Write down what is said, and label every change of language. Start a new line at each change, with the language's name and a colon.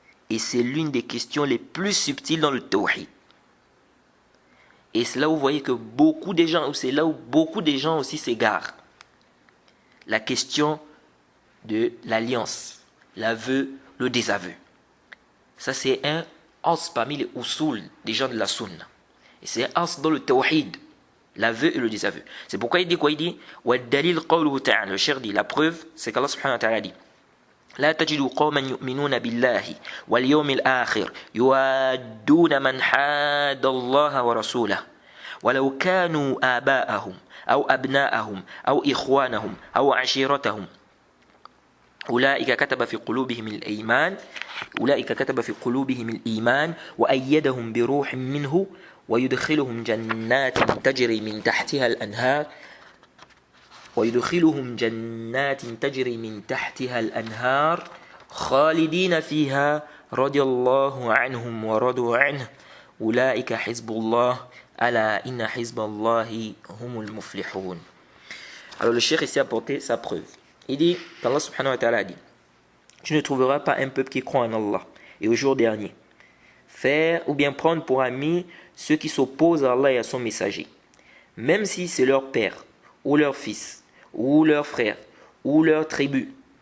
French: Et c'est l'une des questions les plus subtiles dans le tawhid. Et c'est là où vous voyez que beaucoup de gens, c'est là où beaucoup de gens aussi s'égarent. La question de l'alliance, l'aveu, le désaveu. Ça c'est un as parmi les usul des gens de la sunna. Et c'est un as dans le tawhid, l'aveu et le désaveu.
Arabic: C'est pourquoi il dit quoi? Il dit وَالدَّلِيلُ قَوْلُهُ تَعَالَى. Le cheikh dit, la preuve, c'est qu'Allah subhanahu wa ta'ala dit لا تجد قوما يؤمنون بالله واليوم الآخر يوادون من حاد الله ورسوله ولو كانوا آباءهم أو أبناءهم أو إخوانهم أو عشيرتهم أولئك كتب في قلوبهم الإيمان وأيدهم بروح منه ويدخلهم جنات تجري من تحتها الأنهار خالدين فيها رضي الله عنهم ورضوا عنه أولئك حزب الله ألا إن حزب الله هم المفلحون.
French: Alors le cheikh ici a apporté sa preuve. Il dit qu'Allah subhanahu wa ta'ala dit, tu ne trouveras pas un peuple qui croit en Allah et au jour dernier faire ou bien prendre pour amis ceux qui s'opposent à Allah et à son messager, même si c'est leur père ou leur fils ou leur frère ou leur tribu.